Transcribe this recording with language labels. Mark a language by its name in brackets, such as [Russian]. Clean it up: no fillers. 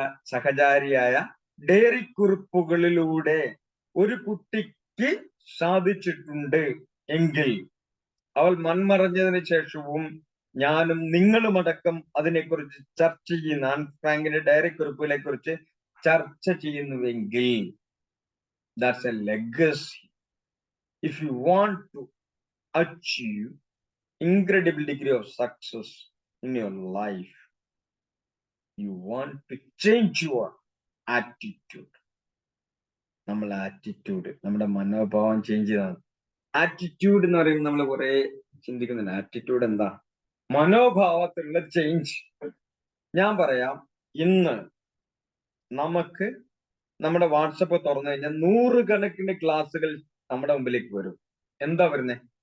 [Malayalam] സഹചാരിയായ diary കുറിപ്പുകളിലൂടെ ഒരു കുട്ടിക്ക് സാധിച്ചിട്ടുണ്ട് എങ്കിൽ അവൾ മൺമറഞ്ഞതിന് ശേഷവും ഞാനും നിങ്ങളുമടക്കം അതിനെക്കുറിച്ച് ചർച്ച ചെയ്യുന്ന, ആൻ ഫ്രാങ്കിന്റെ ഡയറി കുറിപ്പുകളെ കുറിച്ച് ചർച്ച ചെയ്യുന്നുവെങ്കിൽ [English] that's a legacy. If you want to achieve incredible degree of success in your life, you want to change your attitude. [Malayalam] നമ്മളെ ആറ്റിറ്റ്യൂഡ്, നമ്മുടെ മനോഭാവം ചേഞ്ച് ചെയ്താണ്. ആറ്റിറ്റ്യൂഡ് എന്ന് പറയുന്നത് നമ്മൾ കുറെ ചിന്തിക്കുന്നുണ്ട്. ആറ്റിറ്റ്യൂഡ് എന്താ? മനോഭാവത്തിലുള്ള ചേഞ്ച്. ഞാൻ പറയാം, ഇന്ന് നമുക്ക് നമ്മുടെ വാട്സപ്പ് തുറന്നു കഴിഞ്ഞാൽ 100 കണക്കിന് ക്ലാസ്സുകൾ നമ്മുടെ മുമ്പിലേക്ക് വരും. എന്താ വരുന്നത്?